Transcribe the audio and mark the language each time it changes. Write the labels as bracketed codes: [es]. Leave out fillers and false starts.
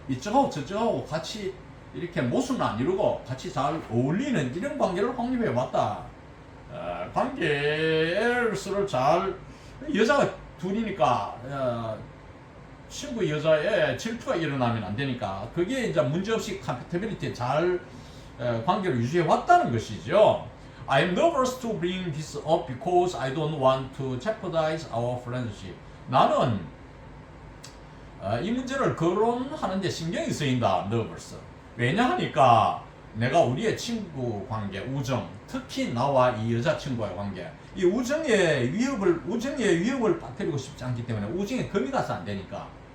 [ko] 이쪽하고 저쪽하고 같이 이렇게 모순을 안 이루고 같이 잘 어울리는 이런 관계를 확립해 왔다. 관계를 서로 잘, 여자가 둘이니까 친구 여자의 질투가 일어나면 안 되니까, 그게 이제 문제없이 compatibility 잘 관계를 유지해 왔다는 것이죠. [en] I'm nervous to bring this up because I don't want to jeopardize our friendship. [ko] 나는 이 문제를 거론하는데 신경이 쓰인다. [en] nervous. [ko] 왜냐 하니까 내가 우리의 친구 관계, 우정, 특히 나와 이 여자친구와의 관계, 이 우정의 위협을 빠뜨리고 싶지 않기 때문에, 우정에 금이 가서 안 되니까.